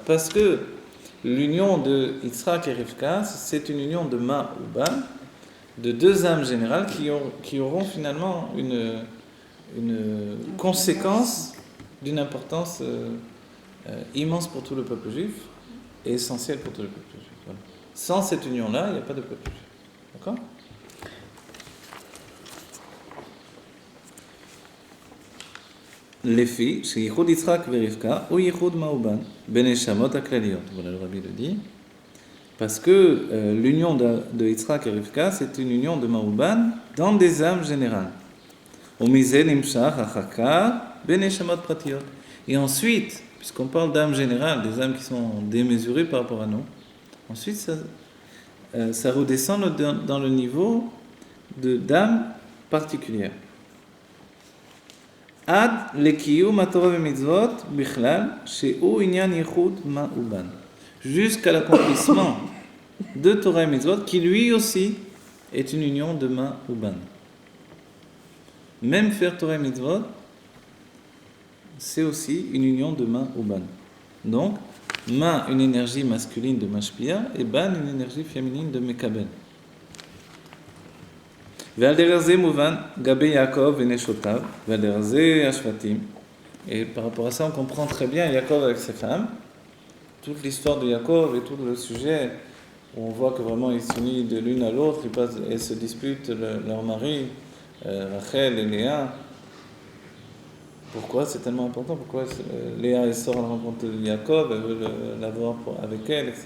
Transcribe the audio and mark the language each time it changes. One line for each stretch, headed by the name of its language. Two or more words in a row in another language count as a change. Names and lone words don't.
French: Parce que l'union de Yitzhak et Rivka, c'est une union de Ma ou Ban, de deux âmes générales qui auront finalement une conséquence d'une importance immense pour tout le peuple juif et essentielle pour tout le peuple juif. Voilà. Sans cette union-là, il n'y a pas de peuple juif. D'accord?
Hebrew: לפי שייחוד יצחק ורבקה הוא ייחוד מאובן בנשמות הכלליות.
French: Voilà, le Rabbi le dit. Parce que l'union de Yitzhak et Rivka, c'est une union de Maouban dans des âmes générales. Et ensuite, puisqu'on parle d'âmes générales, des âmes qui sont démesurées par rapport à nous, ensuite ça redescend dans le niveau d'âmes particulières.
Hebrew: עד לקיום התורה ומצוות בכלל שהוא ענין ייחוד מ"ה וב"ן.
French: Jusqu'à l'accomplissement de Torah et Mitzvot, qui lui aussi est une union de Ma ou Ban. Même faire Torah et Mitzvot, c'est aussi une union de Ma ou Ban. Donc, Ma, une énergie masculine de Mashpia, et Ban, une énergie féminine de Mekabel.
Hebrew: ועל דרך זה מובן גבי יעקב ונשותיו, ועל דרך זה השבטים.
French: Et par rapport à ça, on comprend très bien Yaakov avec ses femmes. Toute l'histoire de Yaakov et tout le sujet, où on voit que vraiment ils s'unissent de l'une à l'autre, ils se disputent leur mari, Rachel et Léa. Pourquoi c'est tellement important? Pourquoi Léa elle sort à la rencontre de Yaakov, elle veut l'avoir avec elle, etc.